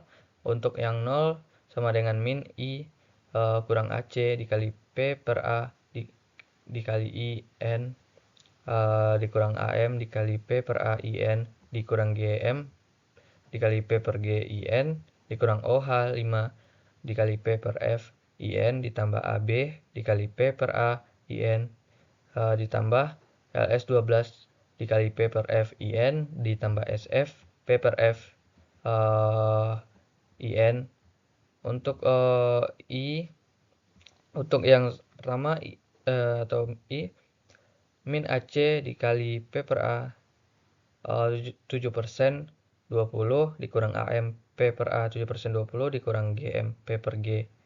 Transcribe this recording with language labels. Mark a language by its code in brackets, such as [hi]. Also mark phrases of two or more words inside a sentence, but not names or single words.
[id] Untuk yang 0 sama dengan min I kurang AC dikali P per A dikali IN dikurang AM dikali P per A IN dikurang GM dikali P per G IN dikurang OH5 dikali P per F IN ditambah AB dikali P per A IN ditambah LS12 dikali P per F IN ditambah SF P per F IN. Untuk I untuk yang pertama atau I min AC dikali P per A 7% 20 dikurang AM P per A 7% 20 dikurang GM P per G